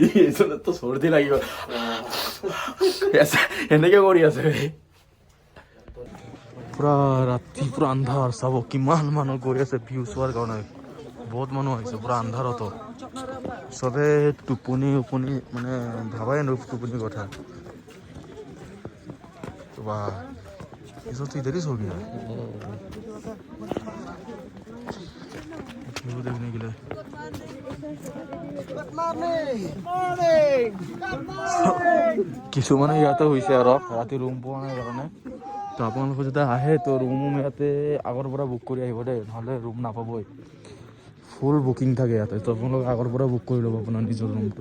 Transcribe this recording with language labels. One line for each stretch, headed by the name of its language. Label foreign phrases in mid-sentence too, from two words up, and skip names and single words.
Assamese: এইজনতো চৰ্দি লাগিব এনেকে কৰি আছে। পুৰা ৰাতি পুৰা আন্ধাৰ, চাব কিমান মানুহ গৈ আছে ভিউ চোৱাৰ কাৰণে। বহুত মানুহ আহিছে পুৰা আন্ধাৰতো, চবে টোপনি উপনি মানে ভাবাই নো টোপনিৰ কথা।
Hindi: वाह, ये सब तो इधर ही सो गया व्यू देखने के लिए।
Assamese: কিছুমানে ইয়াতে হৈছে আৰু ৰাতি ৰুম পোৱা নাই কাৰণে। তো আপোনালোকে যেতিয়া আহে তো ৰুম ইয়াতে আগৰ পৰা বুক কৰি আহিব দেই, নহ'লে ৰুম নাপাবই।
English: full booking
Assamese: থাকে ইয়াতে, তো আপোনালোকে আগৰ পৰা বুক কৰি ল'ব আপোনাৰ নিজৰ ৰুমটো।